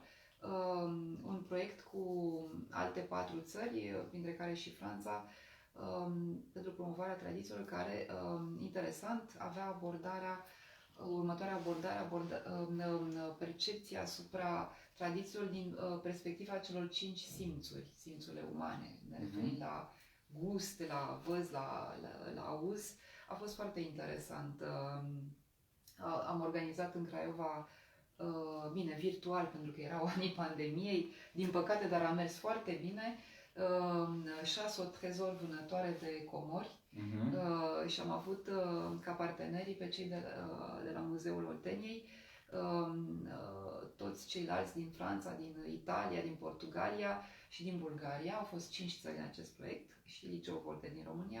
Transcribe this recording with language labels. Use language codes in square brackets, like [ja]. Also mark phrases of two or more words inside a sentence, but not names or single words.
[ro] Un proiect cu alte 4 țări, printre care și Franța, pentru promovarea tradițiilor, care, interesant, avea abordarea următoarea abordare, percepția asupra tradițiilor din perspectiva celor 5 simțuri, simțurile umane, ne referim la gust, la văz, la auz. A fost foarte interesant. Am organizat în Craiova, bine, virtual, pentru că erau anii pandemiei, din păcate, dar a mers foarte bine, [fr] Chasse au trésor, [ro] vânătoare de comori. Și am avut ca parteneri pe cei de la Muzeul Olteniei, toți ceilalți din Franța, din Italia, din Portugalia și din Bulgaria. Au fost 5 țări în acest proiect și Liceul Voltaire din România.